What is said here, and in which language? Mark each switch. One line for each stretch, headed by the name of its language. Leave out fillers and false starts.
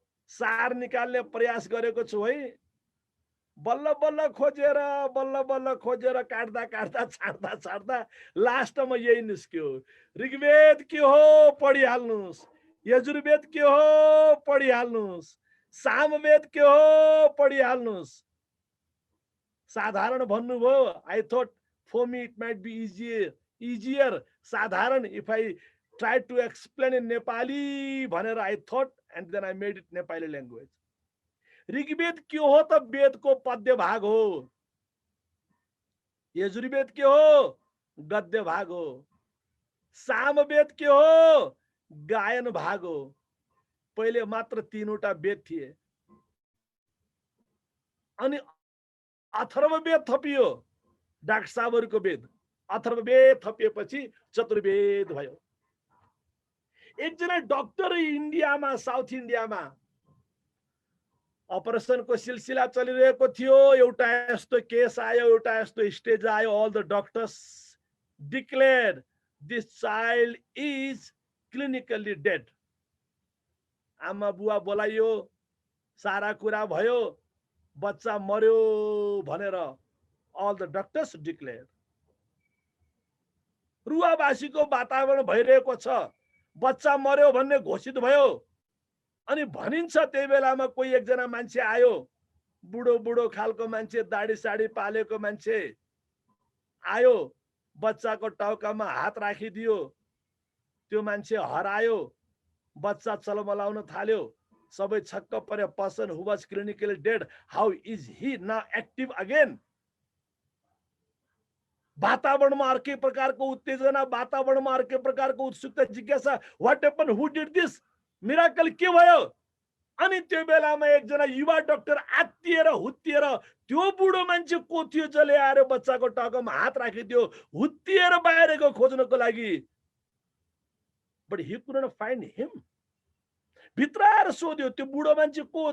Nepali: सार निकाल्ने प्रयास गरेको छु है बल्ल बल्ल खोजेर काट्दा काट्दा छाड्दा छाड्दा लास्टमा यही निस्क्यो ऋग्वेद के हो पढिहाल्नुस् यजुर्वेद के हो पढिहाल्नुस् सामवेद के हो पढिहाल्नुस् साधारण भन्नुभयो
English: I thought for me it might be easier साधारण if I try to explain in Nepali भनेर I thought and then I made it Nepali language
Nepali: Rigveda के हो त वेदको पद्य भाग हो, यजुर्वेद के हो गद्य भाग हो, सामवेद के हो गायन भाग हो। पहिले मात्र 3वटा वेद थिए, अनि अथर्ववेद थपियो, डाक्टर साहबहरूको वेद। अथर्ववेद थपिएपछि चतुर्वेद भयो। एकजना डाक्टर इन्डियामा, साउथ इन्डियामा अपरेसनको सिलसिला चलिरहेको थियो। एउटा यस्तो केस आयो, एउटा यस्तो स्टेज आयो।
English: All the doctors declare this child is clinically dead.
Nepali: आमा बुवा बोलाइयो, सारा कुरा भयो, बच्चा मर्यो भनेर
English: All the doctors declare.
Nepali: रुवाबासीको वातावरण भइरहेको छ, बच्चा मर्यो भन्ने घोषित भयो। अनि भनिन्छ त्यही बेलामा कोही एकजना मान्छे आयो, बुढो बुढो खालको मान्छे, दाढी साडी पालेको मान्छे आयो, बच्चाको टाउकामा हात राखिदियो। त्यो मान्छे हरायो, बच्चा चलमलाउन थाल्यो। सबै छक्क परे।
English: Person who was clinically dead, how is he now active again?
Nepali: वातावरणमा अर्कै प्रकारको उत्तेजना, वातावरणमा अर्कै प्रकारको उत्सुकता, जिज्ञासा।
English: what happen, who did this, miracle
Nepali: के भयो? अनि त्यो बेलामा एकजना युवा डाक्टर आत्तिएर हुत्तिएर, त्यो बुढो मान्छे को थियो जसले आएर बच्चाको टाउकामा हात राखिदियो, हुत्तिएर बाहिर गयो खोज्नको लागि।
English: But he could not find him.
Nepali: भित्र आएर सोध्यो, त्यो बुढो मान्छे को हो?